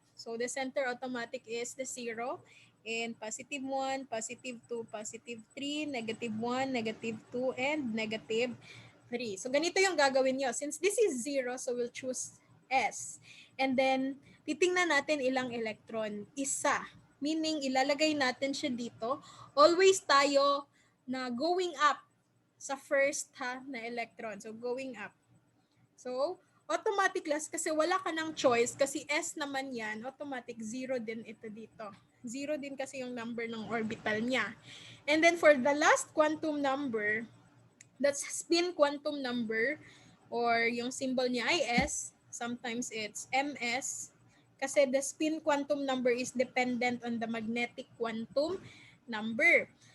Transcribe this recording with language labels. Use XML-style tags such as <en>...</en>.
<en>So the center automatic is the 0. And positive 1, positive 2, positive 3, negative 1, negative 2, and negative 3.</en> <tl>So ganito yung gagawin nyo.</tl> <en>Since this is 0, so we'll choose S. And then</en> <tl>titingnan natin ilang electron. Isa. Meaning ilalagay natin siya dito.</tl> <en>Always</en> <tl>tayo na</tl> <en>going up sa first na electron. So, going up.</en> <tl>So, automatic class kasi wala ka ng choice kasi S naman yan, automatic 0 din ito dito. 0 din kasi yung number ng orbital niya.</tl> <en>And then for the last quantum number, that's spin quantum number or</en> <tl>yung symbol niya ay S,</tl> <en>sometimes it's MS kasi the spin quantum number is dependent on the magnetic quantum number.</en>